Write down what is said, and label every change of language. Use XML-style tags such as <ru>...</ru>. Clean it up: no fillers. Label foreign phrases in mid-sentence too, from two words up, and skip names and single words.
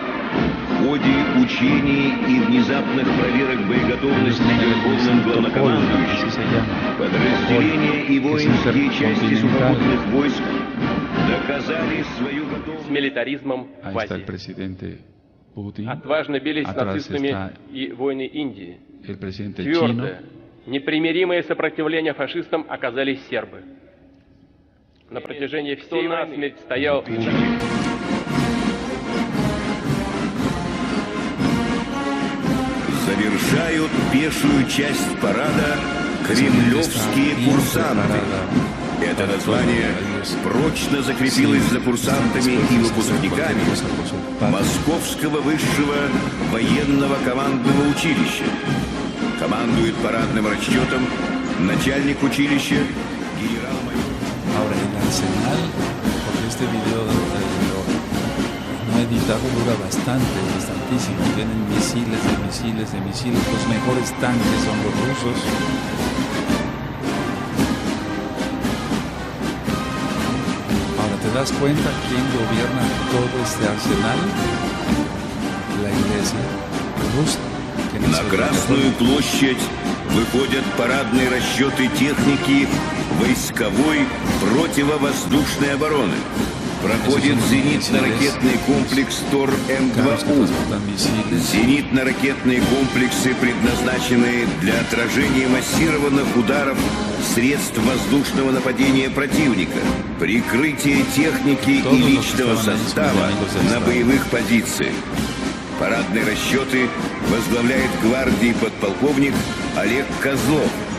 <ru>В ходе учений и внезапных проверок боеготовности Верховным главнокомандующим подразделения и воинские части сухопутных войск доказали свою с готовность. милитаризмом в</ru> <es>Ahí está el</es> <ru>Азии.</ru> <es>presidente Putin.</es> <ru>Отважно бились с</ru> <es>Atrás</es> <ru>нацистами</ru> <es>está</es> <ru>и войны Индии.</ru> <es>el presidente chino.</es> <ru>Твердое, непримиримое сопротивление фашистам оказались сербы. На протяжении всей войны стоял... Завершают пешую часть парада кремлевские курсанты. Это название прочно закрепилось за курсантами и выпускниками Московского высшего военного командного училища. Командует парадным расчетом начальник училища генерал-майор.</ru> <es>Ahora el arsenal, porque este video no editado dura bastantísimo. Tienen misiles de misiles de misiles. Los mejores tanques son los rusos. Ahora te das cuenta quién gobierna todo este arsenal. La iglesia rusa.</es> <ru>На Красную площадь выходят парадные расчеты техники войсковой противовоздушной обороны. Проходит зенитно-ракетный комплекс ТОР-М2У. Зенитно-ракетные комплексы предназначены для отражения массированных ударов средств воздушного нападения противника, прикрытие техники и личного состава на боевых позициях. Парадные расчеты возглавляет гвардии подполковник Олег Козлов.</ru>